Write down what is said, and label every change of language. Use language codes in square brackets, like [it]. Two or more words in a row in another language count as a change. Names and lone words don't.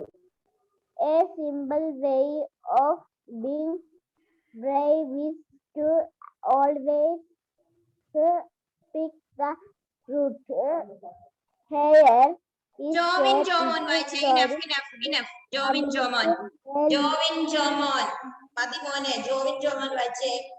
[en] A simple way of being brave is to always pick the truth. Here is Jovin a Jomon pretty [ml] വായിച്ചേ. [en] story Enough. Jovin Jomon. about Jovin Jomon. [ml] മതി മോനെ. Jovin Jomon വായിച്ചേ.